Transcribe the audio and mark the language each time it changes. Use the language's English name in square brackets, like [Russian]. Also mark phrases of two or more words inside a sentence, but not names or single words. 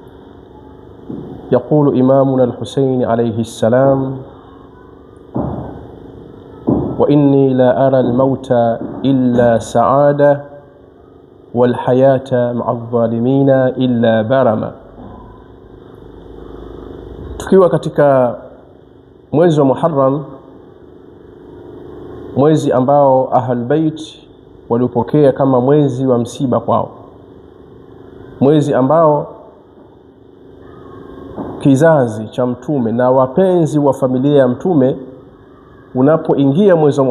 [Arabic] يقول إمامنا الحسين عليه السلام: وإني لا أرى الموت إلا سعادة والحياة مع الظالمين إلا برما. [Swahili] Tukiwa katika mwezi wa Muharram, mwezi ambao Ahlul Bait walipokea kama mwezi wa msiba kwao, mwezi ambao kizazi cha mtume na wapenzi wa familia ya mtume, unapoingia mwezi wa